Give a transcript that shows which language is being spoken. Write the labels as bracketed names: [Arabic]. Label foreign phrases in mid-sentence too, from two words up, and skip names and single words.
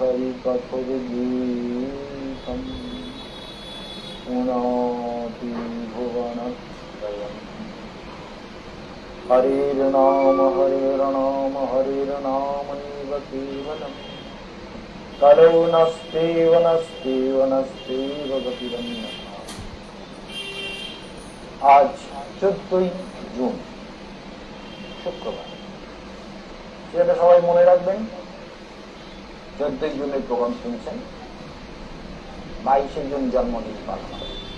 [Sanskrit] हरिकथोद्गीतम् पुनाति भुवनत्रयम् हरेर्नाम हरेर्नाम हरेर्नामैव केवलम् कलौ नस्तेव नस्तेव नस्तेव गतिरन्यथा। [Bangla] आज 14 জুন শুক্রবার, সেটা সবাই মনে রাখবেন। 14 জুনের প্রোগ্রাম শুনছেন, 22 জুন জন্মদিন পালন হবে।